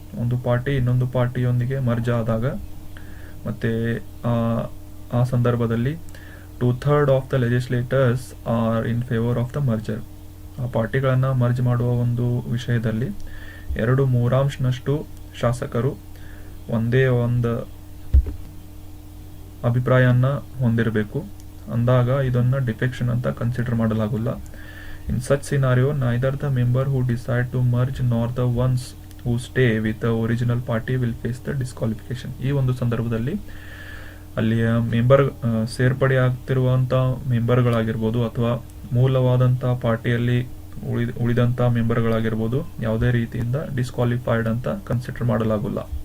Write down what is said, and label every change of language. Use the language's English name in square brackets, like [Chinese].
[Kannada] ಒಂದು ಪಾರ್ಟಿ ಇನ್ನೊಂದು ಪಾರ್ಟಿಯೊಂದಿಗೆ ಮರ್ಜ್ ಆದಾಗ ಮತ್ತೆ ಆ ಸಂದರ್ಭದಲ್ಲಿ [English] 2/3 of the legislators are in favour of the merger. [Kannada] ಆ ಪಾರ್ಟಿಗಳನ್ನು ಮರ್ಜ್ ಮಾಡುವ ಒಂದು ವಿಷಯದಲ್ಲಿ 2/3 ಶಾಸಕರು ಒಂದೇ ಒಂದು ಅಭಿಪ್ರಾಯನ ಹೊಂದಿರಬೇಕು. ಅಂದಾಗ ಇದನ್ನ ಡಿಫೆಕ್ಷನ್ ಅಂತ consider ಮಾಡಲಾಗುಲ್ಲ. [English] In such scenario, neither the member who decide to merge nor the ones who stay with the original party will face the disqualification. [Kannada] ಈ ಒಂದು ಸಂದರ್ಭದಲ್ಲಿ ಅಲ್ಲಿಯ ಮೆಂಬರ್ ಸೇರ್ಪಡೆ ಆಗ್ತಿರುವಂತ ಮೆಂಬರ್ಗಳಾಗಿರ್ಬೋದು ಅಥವಾ ಮೂಲವಾದಂತ ಪಾರ್ಟಿಯಲ್ಲಿ ಉಳಿದಂತ ಮೆಂಬರ್ಗಳಾಗಿರ್ಬೋದು ಯಾವುದೇ ರೀತಿಯಿಂದ ಡಿಸ್ಕ್ವಾಲಿಫೈಡ್ ಅಂತ ಕನ್ಸಿಡರ್ ಮಾಡಲಾಗುಲ್ಲ.